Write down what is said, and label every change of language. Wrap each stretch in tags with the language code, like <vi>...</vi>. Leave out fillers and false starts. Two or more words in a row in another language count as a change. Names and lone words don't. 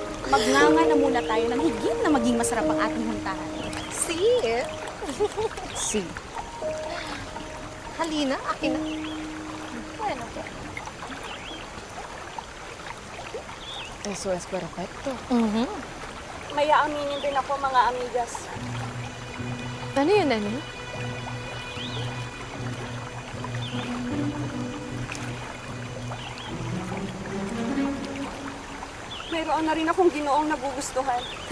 <tl>Magnanga na muna tayo ng higit na maging masarap ang ating huntahan. Si. Halina, akin na.</tl> <es>Bueno, Eso es perfecto.</es> <tl>May aaminin din ako, mga amigas. Ano yun, ano? Mayroon na rin akong ginoong nagugustuhan.</tl>